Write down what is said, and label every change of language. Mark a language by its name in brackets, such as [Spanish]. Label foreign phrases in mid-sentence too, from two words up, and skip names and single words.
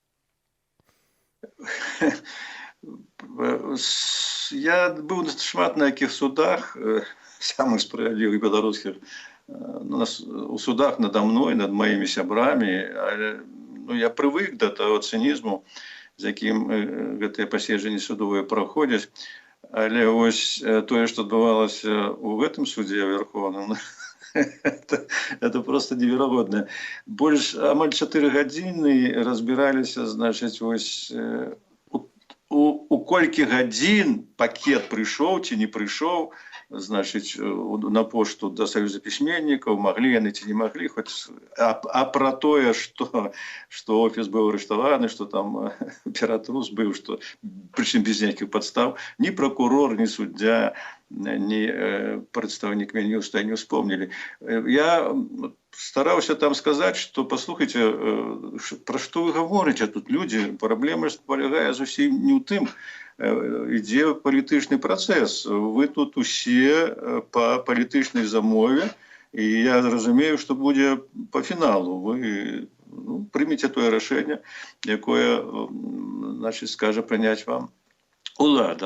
[Belarusian] Я быў шмат на якіх судах, самых справядлівых беларускіх, у судах надо мной, над маімі сябрамі, але я прывык да таго цынізму, з якім гэтыя паседжанні судовыя праходзяць, але вось тое, што адбывалася ў гэтым судзе вярхоўным, [Russian] это просто [Belarusian] неверагодна. Больш амаль 4 гадзіны разбіраліся, значыць, вось у колькі гадзін пакет прыйшоў ці не прыйшоў, [Russian] значит, на пошту до Союза письменников, могли яны ці не могли, хоть, а про тое, что офис был арыштованы, что там Петрус был, что, причем без никаких подстав, ни прокурор, ни судья, ни представник Минюста не вспомнили. Я старался там сказать, что, послухайте, про что вы говорите тут, люди, [Belarusian] проблема полягае зусім не ў тым, ідзе палітычны працэс. Вы тут усе по палітычнай замове, і я разумею, што будзе по фіналу. Вы прымеце тое рашэнне, якое, значит, скажа прыняць вам улада.